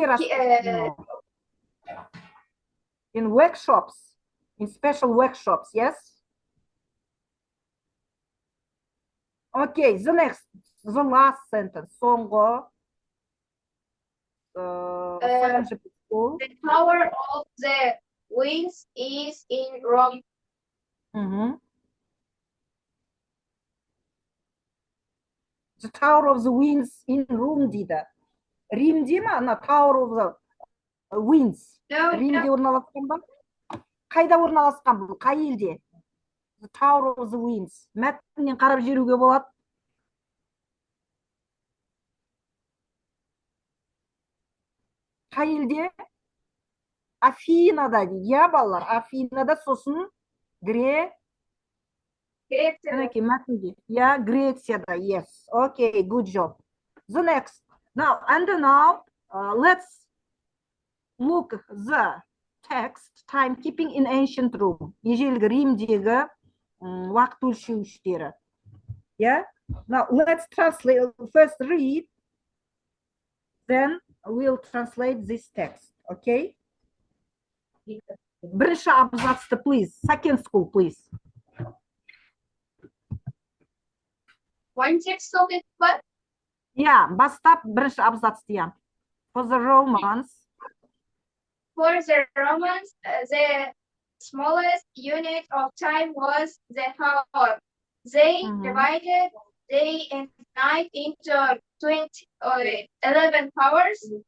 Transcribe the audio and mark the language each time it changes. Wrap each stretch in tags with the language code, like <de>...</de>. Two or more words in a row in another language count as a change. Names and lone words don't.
<ru>где</ru> <en>no. In workshops, in special workshops, yes? Okay, the last sentence. Соңғы. Second school. the power of the winds is in Rome. Mhm. The Tower of the Winds in Rome дейді. Римде ма? Ана Tower of the Winds. No,</en> <kk>Римде орналасқан ба? Қайда орналасқан бұл? Қай елде? The Tower of the Winds. Мәтіннен қарап жүруге болады. Қай елде? Афинада дейді. Иә, балалар, Афинада, сосын Греция. Мінекей, мәтінде. Yeah, Грецияда,</kk> <en>yes. Okay, good job. The next. Now, let's look the text, timekeeping in ancient Rome.</en> <kk>Ежелгі Римдегі уақыт өлшеуіштері.</kk> <en>Yeah? Now, let's translate. First read, then we'll translate this text.</en> <kk>Okay? Бірінші абзацты,</kk> <en>please. Second school, please. One text of it, but Yeah,</en> <kk>бастап бірінші абзацты,</kk> <en>yeah. For the Romans, for the Romans, the smallest unit of time was the hour. They divided day and night into 20 or 11 hours,</en>